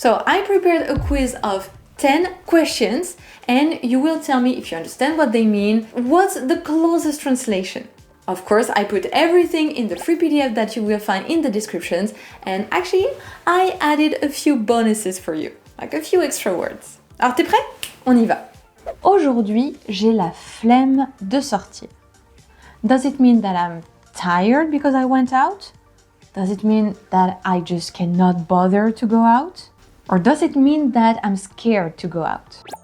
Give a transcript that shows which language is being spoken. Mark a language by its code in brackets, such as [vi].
[en] So I prepared a quiz of 10 questions and you will tell me if you understand what they mean, what's the closest translation. Of course, I put everything in the free PDF that you will find in the descriptions, and actually I added a few bonuses for you, like a few extra words. [fr] Alors t'es prêt? On y va. Aujourd'hui, j'ai la flemme de sortir. [en] Does it mean that I'm tired because I went out? Does it mean that I just cannot bother to go out? Or does it mean that I'm scared to go out?